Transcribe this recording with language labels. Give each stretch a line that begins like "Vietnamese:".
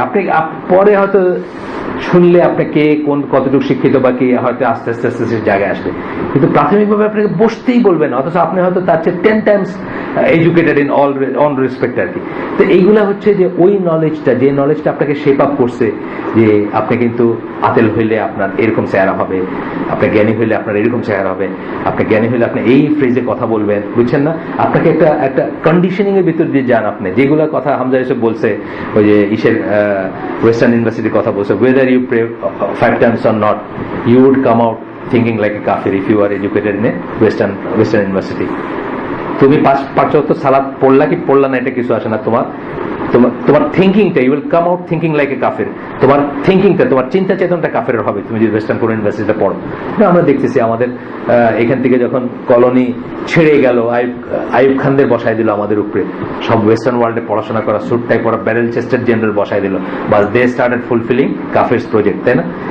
Bangla: আপনি পরে হয়তো শুনলে আপনাকে কতটুকু শিক্ষিত বা কি হয়তো আস্তে আস্তে আস্তে আস্তে জায়গায় আসবে, কিন্তু প্রাথমিকভাবে আপনাকে বসতেই বলবে না, অথচ আপনি হয়তো তার চেয়ে
English: 10 times educated in all respect
Bangla: আর কি। তো এইগুলা হচ্ছে যে ওই নলেজটা, যে নলেজটা আপনাকে শেপ আপ করছে, যে আপনি কিন্তু আতেল হইলে আপনার এরকম চেহারা হবে, আপনি জ্ঞানী হইলে আপনার এরকম চেহারা হবে, আপনি জ্ঞানী হইলে আপনি এই ফ্রেজে কথা বলবেন, বুঝছেন না? আপনাকে একটা কন্ডিশনিং এর ভিতর দিয়ে যান আপনি, যেগুলো কথা হামজা এসে বলছে, ওই যে ওয়েস্টার্ন ইউনিভার্সিটির কথা বলছে,
English: whether you pray 5 times or not, you would come out thinking like a kafir if you are educated in a Western university.
Bangla: তুমি 5 ওয়াক্ত সালাত পড়লা কি পড়লা না, এটা কিছু আসে না। তোমার থিঙ্কিংটা,
English: You will come out thinking like a কাফের।
Bangla: তোমার থিঙ্কিংটা, তোমার চিন্তা চেতনটা কাফেরের হবে তুমি যদি ওয়েস্টার্ন কোন ইউনিভার্সিটিতে পড়ো। আমরা দেখতেছি আমাদের এখান থেকে যখন কলোনি ছেড়ে গেল, আইয়ুব খানদের বসায় দিল আমাদের উপরে, সব ওয়েস্টার্ন ওয়ার্ল্ডে পড়াশোনা করা, স্যুট টাই পড়া, ব্যারেল চেস্টেড জেনারেল বসায় দিল,
English: but they started fulfilling কাফেরস project,
Bangla: তাই না?